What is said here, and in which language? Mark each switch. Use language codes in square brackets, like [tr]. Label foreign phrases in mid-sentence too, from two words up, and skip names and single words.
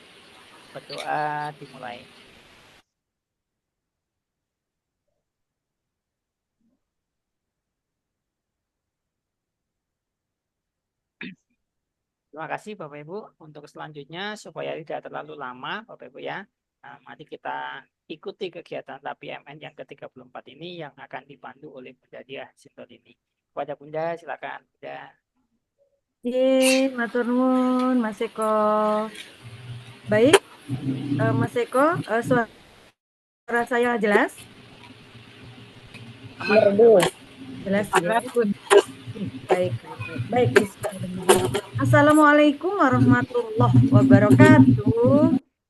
[id] Berdoa dimulai. Terima kasih Bapak Ibu. Untuk selanjutnya supaya tidak terlalu lama Bapak Ibu ya. Nah, mari kita ikuti kegiatan Rapi MN yang ke-34 ini yang akan dipandu oleh Bunda Diah Sitotini. Kepada Bunda silakan Bunda. [jv] Ye, matur nuwun Mas Eko. [id] Baik, Mas Eko, suara saya jelas? Aman Bunda. Jelas ya. Baik. [ar] السلام عليكم ورحمة الله وبركاته.